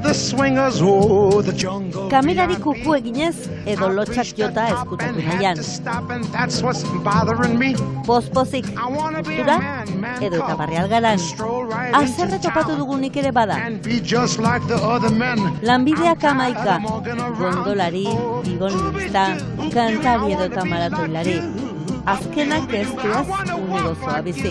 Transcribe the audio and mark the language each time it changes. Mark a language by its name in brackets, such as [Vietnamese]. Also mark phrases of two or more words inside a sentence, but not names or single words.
[English] swingers, oh, the jungle. [Basque] Kamerari kuku eginez edo lotxak jota ezkutatu nahian. [English] That's what's bothering me. [Basque] Poz-pozik, gustura edo eta barri algaran. Azerre topatu dugunik ere bada. Lanbideak amaika, gondolari, igonista, kantari edo eta maratoilari. Azkenak ez duaz une gozoa bizi.